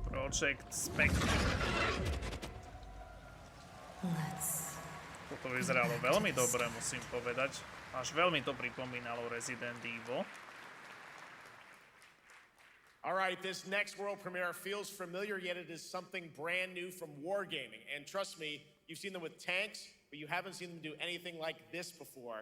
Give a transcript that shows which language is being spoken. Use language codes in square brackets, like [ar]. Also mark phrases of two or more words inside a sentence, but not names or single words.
[sk] Project Spectre. Toto vyzeralo veľmi dobre, musím povedať. Až veľmi to pripomínalo Resident Evil. [en] All right, this next world premiere feels familiar, yet it is something brand new from Wargaming. And trust me, you've seen them with tanks, but you haven't seen them do anything like this before.